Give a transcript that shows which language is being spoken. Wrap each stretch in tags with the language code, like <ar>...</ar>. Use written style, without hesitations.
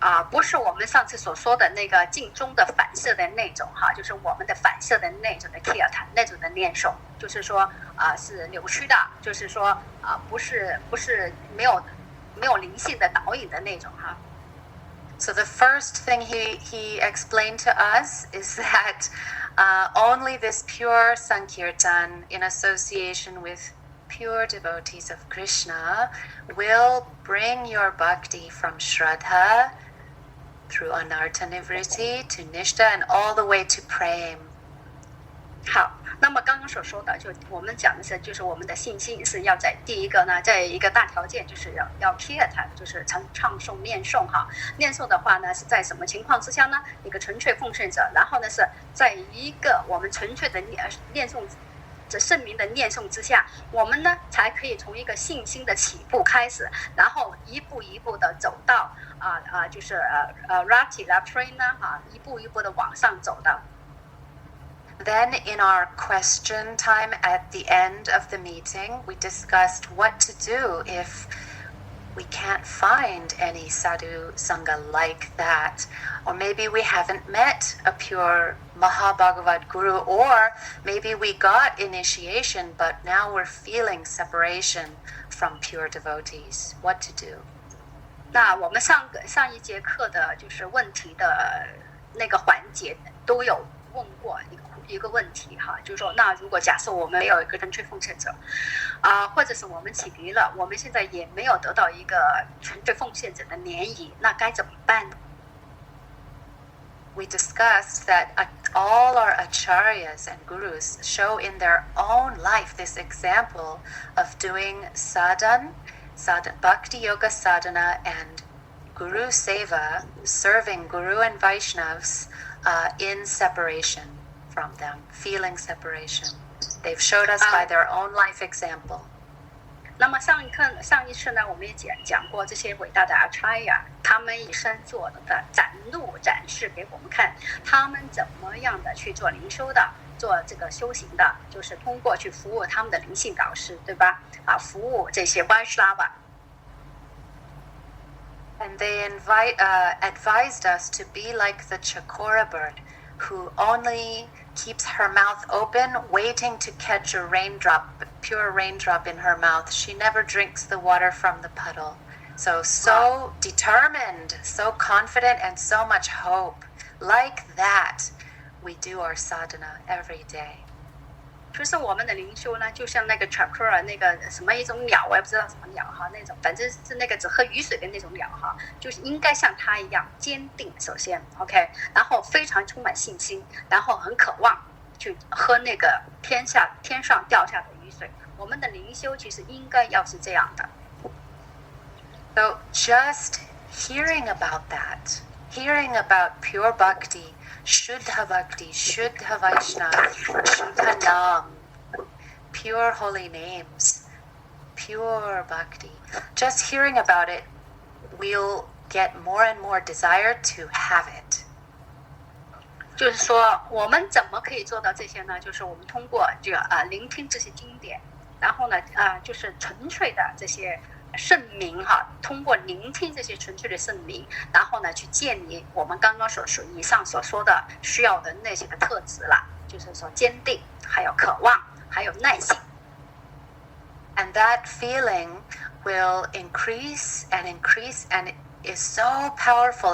<zh>不是我们上次所说的那个镜中的反射的那种哈，就是我们的反射的那种的 kirtan 那种的念诵，就是说是扭曲的，就是说不是没有灵性的导引的那种哈。</zh> <en>So the first thing he explained to us is that only this pure Sankirtan in association with pure devotees of Krishna will bring your bhakti from Shraddha through Anartha Nivriti to Nishta and all the way to Prem.</en> <zh>好，那么刚刚所说的，就我们讲的是，就是我们的信心是要在第一个呢，在一个大条件，就是要 kirtan， 就是唱诵念诵哈。念诵的话呢，是在什么情况之下呢？一个纯粹奉献者，然后呢是在一个我们纯粹的念诵。这圣名的念诵之下，我们呢才可以从一个信心的起步开始，然后一步一步的走到就是Rati La Prana 一步一步的往上走的。</zh> <en>Then in our question time at the end of the meeting, we discussed what to do if we can't find any sadhu sangha like that. Or maybe we haven't met a pure Mahabhagavad Guru, or maybe we got initiation, but now we're feeling separation from pure devotees. What to do?</en> <zh>那我们上一节课的就是问题的那个环节都有问过一个问题哈，就是说，那如果假设我们没有一个纯粹奉献者，或者是我们启迪了，我们现在也没有得到一个纯粹奉献者的联谊，那该怎么办</zh> <en>？We discussed that all our acharyas and gurus show in their own life this example of doing sadhana, bhakti yoga sadhana, and guru seva, serving guru and Vaishnavas in separation from them, feeling separation. They've showed us by their own life example.</en> <zh>那么上一次呢，我们也讲过这些伟大的 acharya， 他们以身作的展示给我们看，他们怎么样的去做灵修的，做这个修行的，就是通过去服务他们的灵性导师，对吧？服务这些 Vaishnava。</zh> <en>And they advised us to be like the chakora bird, who only keeps her mouth open, waiting to catch a pure raindrop in her mouth. She never drinks the water from the puddle. So determined, so confident, and so much hope. Like that, we do our sadhana every day.</en> <zh>就是我们的灵修呢，就像那个 chakra 那个什么一种鸟，我也不知道什么鸟哈，那种反正是那个只喝雨水的那种鸟哈，就是应该像它一样坚定，首先 OK， 然后非常充满信心，然后很渴望去喝那个天上掉下的雨水。我们的灵修其实应该要是这样的。</zh> <en>So just hearing about that, hearing about pure bhakti, Shuddha Bhakti, Shuddha Vaishnava, Shuddha Nam, pure holy names, pure bhakti. Just hearing about it, we'll get more and more desire to have it.</en> <zh>就是说，我们怎么可以做到这些呢？就是我们通过这个聆听这些经典，然后呢就是纯粹的这些圣名哈，通过聆听这些纯粹的圣名，然后呢去建立我们刚刚以上所说的需要的那些个特质了，就是说坚定，还有渴望，还有耐心。</zh> <en>And that feeling will increase and increase, and it is so powerful.</en>